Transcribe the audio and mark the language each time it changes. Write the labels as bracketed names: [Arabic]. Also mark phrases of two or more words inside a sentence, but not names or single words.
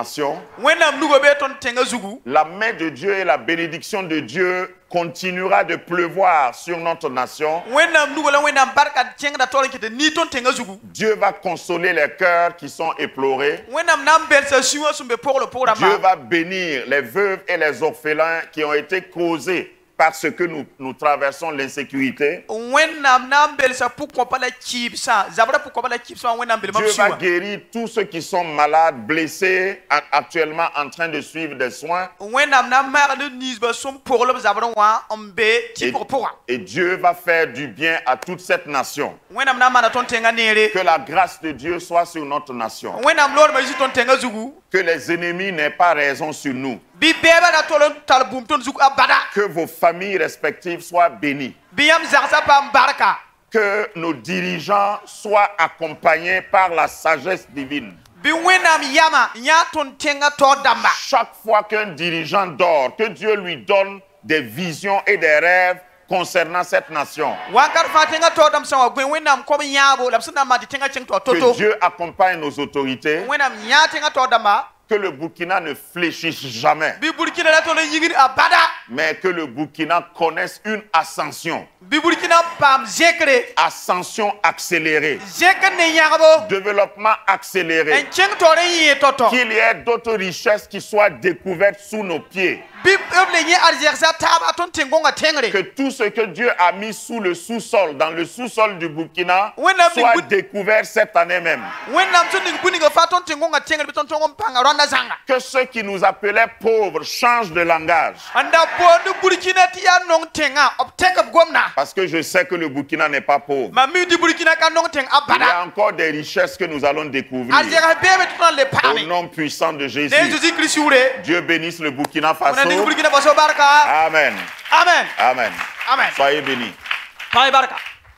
[Mossi] Wenam nugo be ton tenga zugu. [French] La main de Dieu et la bénédiction de Dieu continuera de pleuvoir sur notre nation. [Mossi] wẽnnaam nuga la wẽnnaam barka kẽngda taoor n kɩt nii tõnd tẽngã zugu [French] Dieu va consoler les cœurs qui sont éplorés. [Mossi] wẽnnaam na n belsa sũ-wã sẽn be pʋgl [French] Dieu [Mossi] rãmba [French] va bénir les veuves et les orphelins qui ont été causés parce que nous traversons l'insécurité. [Mossi] wẽnnaam na n belsa pʋg-kõpa la kɩɩbsã zabra pʋg-kõpa la kɩɩbsã wã wẽnnaam belma [French] Dieu va [Mossi] sũ-wã [French] guérir tous ceux qui sont malades, blessés, actuellement en train de suivre des soins. [Mossi] wẽnnaam na n maagd niisbã sõm poglb zabrẽ wã n be [French] Et, [Mossi] tɩ pʋga [French] et Dieu va faire du bien à toute cette nation. [Mossi] wẽnnaam na n maana tõnd tẽngã neere [French] Que la grâce de Dieu soit sur notre nation. [Mossi] wẽnnaam loodmã yisi tõnd tẽngã zugu [French] Que les ennemis n'aient pas raison sur nous. [Mossi] bɩ-bɛɛbã ra tol n tall bũmb tõnd zug abada [French] Que vos familles respectives soient bénies. [Mossi] bɩ yãmb zagsã paam barka [French] Que nos dirigeants soient accompagnés par la sagesse divine. [Mossi] bɩ wẽnnaam yama yã tõnd tẽngã taoor dãmba [French] Chaque fois qu'un dirigeant dort, que Dieu lui donne des visions et des rêves concernant cette nation. [Mossi] wãnkat fãa tẽngã taoor dãmb sã wã gõe wẽnnaam kom yãabo la b sẽn na n maan tɩ tẽngã kẽng taoor [French] Que [Mossi] to-to [French] Dieu accompagne nos autorités. [Mossi] wẽnnaam yã tẽngã taoor dãmba [French] Que le Burkina ne fléchisse jamais, [Mossi] bɩ burkina ra tõnd n yigd abada [French] mais que le Burkina connaisse une ascension. [Mossi] bɩ burkina paam zẽkre [French] Ascension accélérée. [Mossi] zẽkr ne yãgbo [French] Développement accéléré. [Mossi] n kẽng taoor n yɩɩ to-to [French] Qu'il y ait d'autres richesses qui soient découvertes sous nos pieds. [Mossi] bɩ b le yẽ arzɛgsa taaba tõnd tẽn-gõngã tẽngre [French] Que tout ce que Dieu a mis sous le sous-sol, dans le sous-sol du Burkina, Oui, non, mais soit vous- découvert cette année même. [Mossi] wẽnnaam sẽn ning bũ-ningã faa tõnd tẽn-gõngã tẽngr bɩ tõnd tõng n pãnga rõanda zãnga [French] Que ceux qui nous appelaient pauvres changent de langage. [Mossi] n da boond burkina tɩ yaa nong tẽngã b tẽk b gomda [French] Parce que je sais que le Burkina n'est pas pauvre. [Mossi] mam mi tɩ burkina ka nong tẽng [French] Il y a [Mossi] abada [French] encore des richesses que nous allons découvrir. [Mossi] arzɛgs beebe tɩ tõnd le [French] Au [Mossi] paame [French] nom puissant de [Mossi] ne [French] Jésus. [Mossi] jésus kirist yʋʋre [French] Dieu bénisse le Burkina [Mossi] wẽna ning [French] Faso. [Mossi] burkina faso barka [French] Amen. [Mossi] amen [French] Amen. [Mossi] amen [French] Soyez bénis. [Mossi] pãe barka